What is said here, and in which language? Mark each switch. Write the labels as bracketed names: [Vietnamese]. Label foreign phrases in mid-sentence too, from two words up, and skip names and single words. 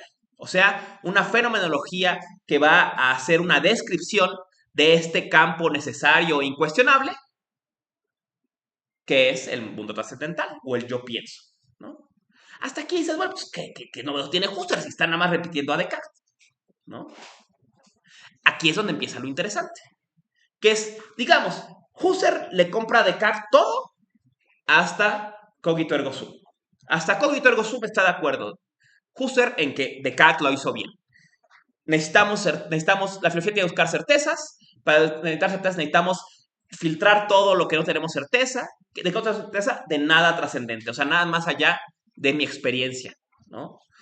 [Spanish] O sea, una fenomenología que va a hacer una descripción de este campo necesario e incuestionable, que es el mundo trascendental o el yo pienso, ¿no? Hasta aquí dices, bueno, pues, ¿qué novedo tiene Husserl si está nada más repitiendo a Descartes, ¿no? Aquí es donde empieza lo interesante, que es, digamos, Husserl le compra a Descartes todo hasta [Latin] cogito ergo sum. [Spanish] Hasta [Latin] cogito ergo sum [Spanish] está de acuerdo Husserl en que Descartes lo hizo bien. Necesitamos la filosofía tiene que buscar certezas. Para necesitar certezas necesitamos filtrar todo lo que no tenemos certeza. ¿De qué otra certeza? De nada trascendente. O sea, nada más allá de mi experiencia, ¿no?